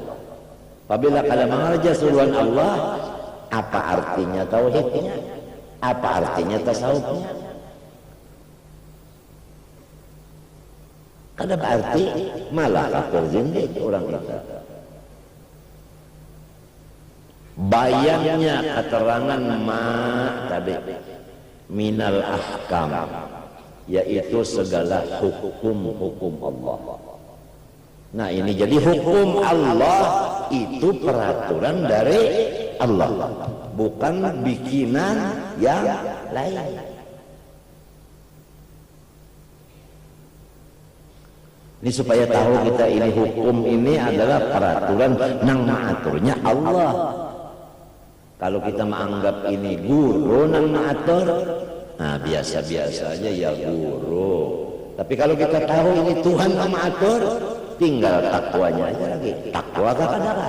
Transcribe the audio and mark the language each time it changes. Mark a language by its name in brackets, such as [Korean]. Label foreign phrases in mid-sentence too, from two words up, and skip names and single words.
[Indonesian] Apabila kadang mengerja suruhan Allah, apa artinya tauhidnya? Apa artinya tasawufnya? Kada berarti malah kafir zindik orang itu. Bayannya keterangan ma tadi [Arabic] minal ahkam, [Indonesian] yaitu segala hukum-hukum Allah. Nah ini jadi hukum Allah itu peraturan dari Allah, bukan bikinan yang lain. [Banjar] Ini supaya tahu kita ini hukum ini adalah peraturan nang maaturnya Allah. Kalau kita menganggap ini guru nang maatur, nah biasa-biasa aja ya guru. Tapi kalau kita tahu ini Tuhan nang maatur, tinggal takwanya aja lagi. [Indonesian] Takwa kadang-kadang.